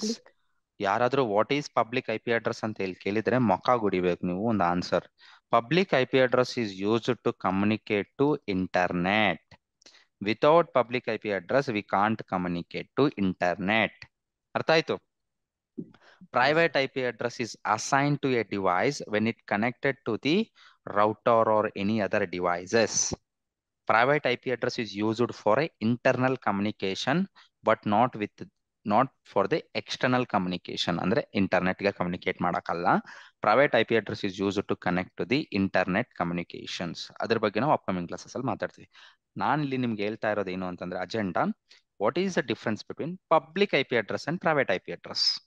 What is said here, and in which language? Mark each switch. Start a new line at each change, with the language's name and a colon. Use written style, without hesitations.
English: Public.
Kannada: ಯಾರಾದ್ರೂ
English: what is public IP address
Kannada: ಅಂತ ಹೇಳಿ ಕೇಳಿದ್ರೆ ಮೊಕ್ಕ ಗುಡಿಬೇಕು ನೀವು ಒಂದು answer.
English: Public IP address is used to communicate to internet. Without public IP address we can't communicate to internet.
Kannada: ಅರ್ಥ ಆಯ್ತು?
English: Private IP address is assigned to a device when it connected to the router or any other devices. Private IP address is used for a internal communication, but not for the external communication.
Kannada: ಅಂದ್ರೆ internet ಗೆ communicate ಮಾಡಕ್ಕಲ್ಲ.
English: Private IP address is used to connect to the internet communications.
Kannada: ಅದ್ರ ಬಗ್ಗೆ ನಾವು upcoming classes ಅಲ್ಲಿ ಮಾತಾಡ್ತೀವಿ. ನಾನು ಇಲ್ಲಿ ನಿಮ್ಗೆ ಹೇಳ್ತಾ ಇರೋದು ಏನು ಅಂತಂದ್ರೆ agenda,
English: what is the difference between public IP address
Kannada: and private IP address.